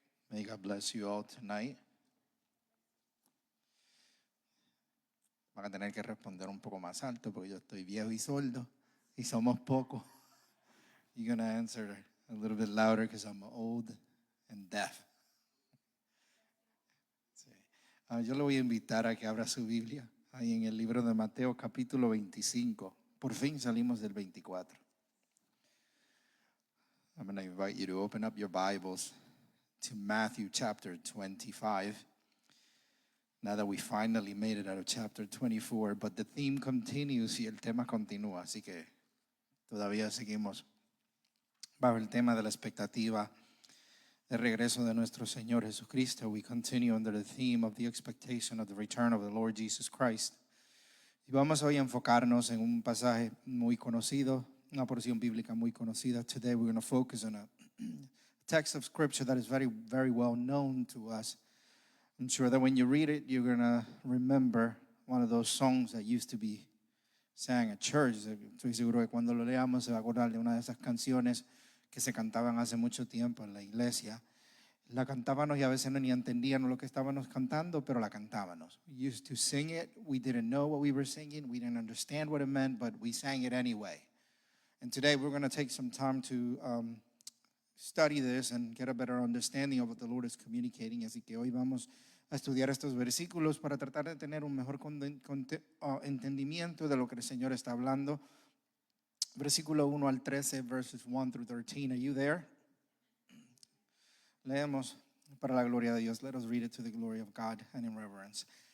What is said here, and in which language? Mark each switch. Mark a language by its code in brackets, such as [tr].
[en] May God bless you all tonight. [es] Van a tener que responder un poco más alto porque yo estoy viejo y sordo y somos pocos. [en] You're going to answer a little bit louder because I'm old and deaf. [es] Sí. Yo le voy a invitar a que abra su Biblia ahí en el libro de Mateo capítulo 25. Por fin salimos del 24. [en] I'm going to invite you to open up your Bibles to Matthew chapter 25. Now that we finally made it out of chapter 24, but the theme continues [es] y el tema continúa, así que todavía seguimos bajo el tema de la expectativa de regreso de nuestro Señor Jesucristo. [en] We continue under the theme of the expectation of the return of the Lord Jesus Christ. [es] Y vamos hoy a enfocarnos en un pasaje muy conocido, una porción bíblica muy conocida. [en] Today we're going to focus on a text of scripture that is very, very well known to us. I'm sure that when you read it, you're going to remember one of those songs that used to be sang at church. [es] Estoy seguro que cuando lo leamos se va a acordar de una de esas canciones que se cantaban hace mucho tiempo en la iglesia. La cantábamos y a veces no ni entendíamos lo que estábamos cantando, pero la cantábamos. [en] We used to sing it. We didn't know what we were singing. We didn't understand what it meant, but we sang it anyway. And today we're going to take some time to study this and get a better understanding of what the Lord is communicating. [es] Así que hoy vamos a estudiar estos versículos para tratar de tener un mejor entendimiento de lo que el Señor está hablando. Versículo 1 al 13, [en] verses 1 through 13. Are you there? [es] Leemos para la gloria de Dios. [en] Let us read it to the glory of God and in reverence.